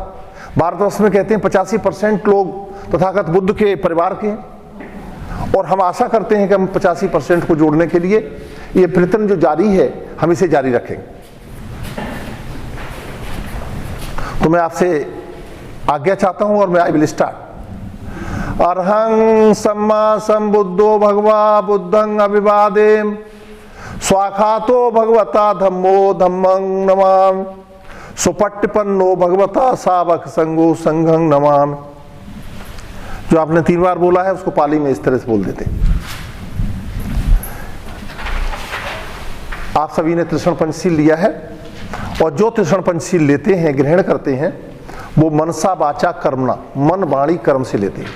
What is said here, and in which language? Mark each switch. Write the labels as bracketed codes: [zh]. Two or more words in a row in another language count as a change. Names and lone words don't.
[hi] भारतवर्ष में कहते हैं 85% लोग तथागत बुद्ध के परिवार के हैं, और हम आशा करते हैं कि हम 85% को जोड़ने के लिए ये प्रयत्न जो जारी है हम इसे जारी रखेंगे। तो मैं आपसे आज्ञा चाहता हूं, और मैं [en] I will start. [pi] अरहं सम्मा संबुद्धो भगवा बुद्धं अभिवादेम स्वाखातो भगवता धम्मो धम्मं नमामि सुपट्टिपन्नो भगवता सावक संगो संघं नमामि। [hi] जो आपने 3 बार बोला है उसको पाली में इस तरह से बोल देते। आप सभी ने त्रिशण पंचशील लिया है, और जो त्रिशण पंचशील लेते हैं, ग्रहण करते हैं, वो मनसा वाचा कर्मणा, मन वाणी कर्म से लेते हैं।